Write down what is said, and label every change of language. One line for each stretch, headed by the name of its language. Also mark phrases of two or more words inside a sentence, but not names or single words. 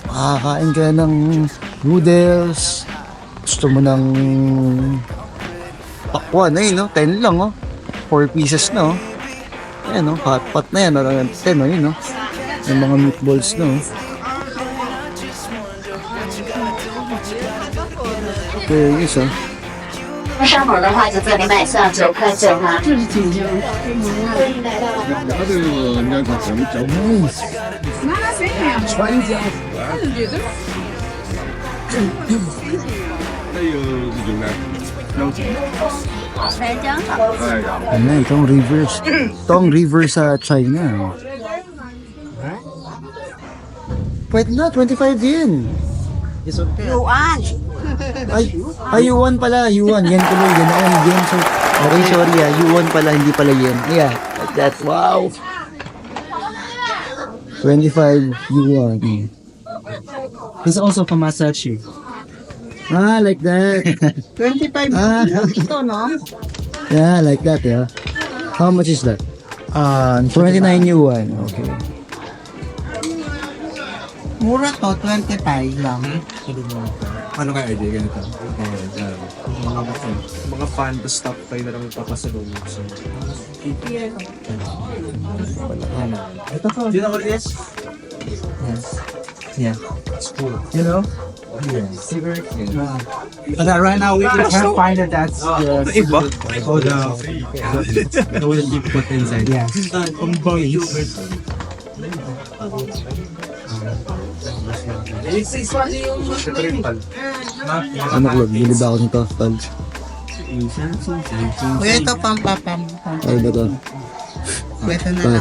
Filipino: Makakain ka ng noodles. Gusto mo ng pakwan, no? 10 lang, oh. 4 pieces, no? Ayan, no?
English: Hot pot
Filipino: na yan. 10, no? Yun, no? Yung mga meatballs, no?
English: Okay, yes, oh.
Chinese: 上门的话就这里卖上9块9哈。
Filipino: Ano, itong reverse. Itong reverse sa China. Pwede na, 25 yen. Yuan. Ay, yuan pala, yuan. Yan tuloy, yan ako ng yen.
English: So, okay, sorry
Filipino: yuan pala, hindi pala yen.
English: Yeah, like that. Wow. 25 yuan. This also from Masachi. Ah, like that. 25 Ah,
Filipino: ito, no?
English: yeah, like that, yeah. How much is that? 29 yuan. Okay.
Filipino: Mura to, 25 lang. Ano kaya idea ganito? Mga fan to stop tayo na lang papasalong.
English: So,
Filipino: Ito po.
English: do you know what it is? Yeah. It's cool. You know? But right now we can't find it. That's iba. Oh, the one you put inside. Yeah.
Filipino: Ano ko, bili ba ako nito? Tol? Kuya, ito pampapam. Ano ba to? Pwede na